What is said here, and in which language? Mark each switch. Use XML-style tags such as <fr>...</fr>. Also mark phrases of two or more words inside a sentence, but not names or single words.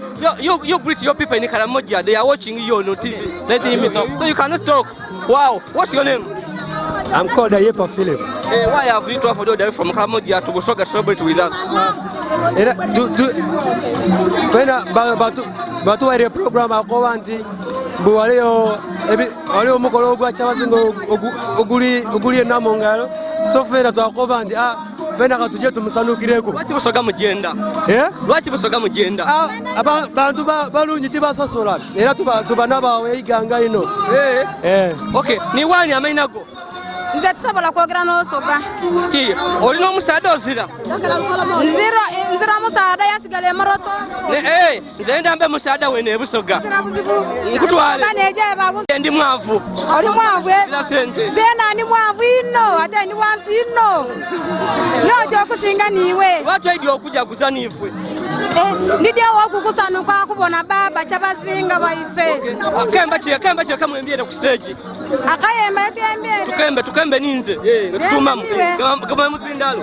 <en>You greet your people in Karamonja. They are watching you on TV. Let me talk. So you cannot talk. Wow. What's your name? I'm called Ayepa Philip. Why have you traveled all the way from Karamonja to Busoga to celebrate with us?</en> <xog>Batu wale program akoba nti mbu waleo mukolo gwa Kyabazinga oguli enamongalo so fera twakoba nti bena katuje tumusanukireko. Lwaki Busoga mugenda? Lwaki Busoga mugenda? Bantu balungi tibasosola era tuba nabawe iganga ino. Okay, ni wani amainago? Nze tusobola kwogera n'Osoga. Ki, olina omusaada ozira? Nzira musaada yasigala Moroto. Nze ndambe musaada wene e Busoga. Nkutwale. Ndi mwavu. Oli mwavu? Sira sente. Zena ni mwavu ino, ate ni wansi ino. Nojo okusinga niwe. Lwaki oidya okujaguza nifwe? Ndidya okukusanuka kubona baba Kyabazinga baife. Kemba kye kamwembyere ku stage. Akayemba yatembyere. Tukembe ninze. Tutumamu. Ngabamuzindalo.</xog>